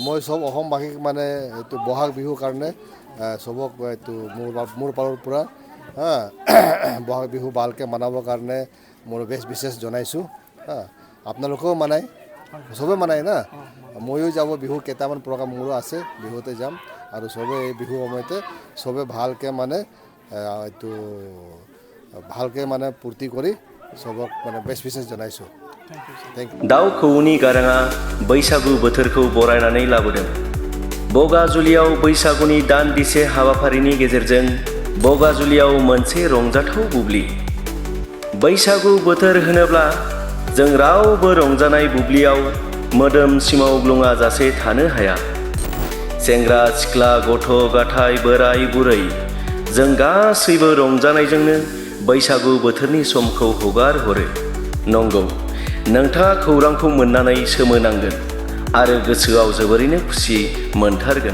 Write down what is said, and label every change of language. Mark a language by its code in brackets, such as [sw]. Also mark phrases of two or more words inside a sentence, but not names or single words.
[as] মই সব অসমবাসীক মানে এইটো বহাগ বিহুৰ কাৰণে সবক এইটো মোৰ পাৰৰ পৰা বহাগ বিহু ভালকৈ মানাবৰ কাৰণে মোৰ বেছ বিশেষ জনাইছোঁ আপোনালোকেও মানায় সবে মানায় না ময়ো যাব বিহু কেইটামান প্ৰগ্ৰাম মোৰো আছে বিহুতে যাম আৰু সবে এই বিহু সময়তে সবে ভালকৈ মানে এইটো ভালকৈ মানে ফূৰ্তি কৰি সবক মানে বেছ বিশেষ জনাইছোঁ [brx] दाउ खौवौनि गाराङा बैसागु बोथोरखौ बरायनानै लाबोदों बगाजुलियाव बैसागुनि दान्दिसे हाबाफारिनि गेजेरजों बगाजुलियाव मोनसे रंजाथाव बुब्लि बैसागु बोथोर होनोब्ला जों रावबो रंजानाय बुब्लियाव मोदोम सिमावग्लुङा जासे थानो हाया सेंग्रा सिख्ला गथ' गथाय बोराय बुरै जों गासैबो रंजानायजोंनो बैसागु बोथोरनि समखौ हगार हरो नंगौ नोंथाङा खौरांखौ मोननानै सोमोनांगोन आरो गोसोआव जोबोरैनो खुसि मोनथारगोन